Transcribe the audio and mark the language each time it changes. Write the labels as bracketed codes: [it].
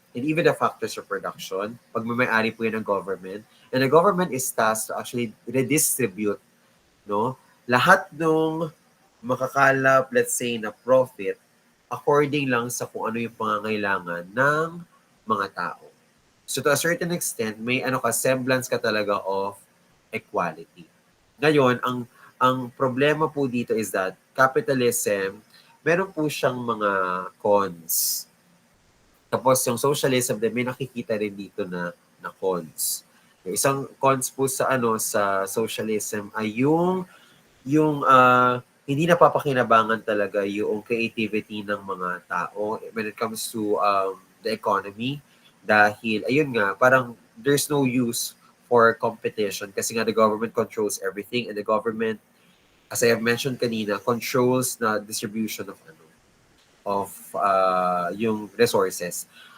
[en] And even the factors of production, [tl] pag may-ari po yun ng government, [en] and the government is tasked to actually redistribute, no? [tl] Lahat ng makakalap, let's say, na profit, according lang sa kung ano yung pangangailangan ng mga tao. [en] So to a certain extent, may semblance ka talaga of equality. [tl] Ngayon, ang problema po dito is that capitalism, meron po siyang mga cons. Tapos yung socialism, may nakikita rin dito na cons. Yung isang cons po sa sa socialism ay yung hindi napapakinabangan talaga yung creativity ng mga tao [en] when it comes to the economy [tl] dahil ayun nga parang there's no use [en] for competition kasi nga the government controls everything and the government, as I have mentioned kanina, controls na distribution of yung resources.